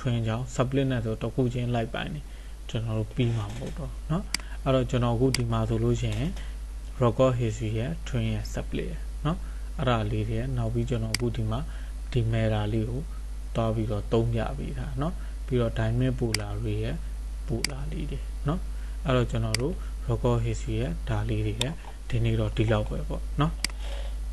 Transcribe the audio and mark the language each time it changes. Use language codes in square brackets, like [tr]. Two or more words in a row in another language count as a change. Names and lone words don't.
[my] train ကြောင်း split နဲ့ဆိုတစ်ခုချင်းလိုက်ပိုင်းနေကျွန်တော်တို့ပြီးမှာမဟုတ်တော့နော်အဲ့တော့ကျွန်တော်အခုဒီမှာဆိုလို့ရှိရင် [en] record history [my] ရဲ့ train ရဲ့ split ရဲ့နော်အဲ့ဒါလေးတွေနောက်ပြီးကျွန်တော်အခုဒီမှာဒီ meta လေးကိုတွားပြီးတော့သုံးပြပြီးတာနော်ပြီးတော့ [en] dynamic polar array [my] ရဲ့ polar လေးတွေနော်အဲ့တော့ကျွန်တော်တို့ [en] record history [my] ရဲ့ဒါလေးတွေဒီနေ့တော့ဒီလောက်ပဲပေါ့နော်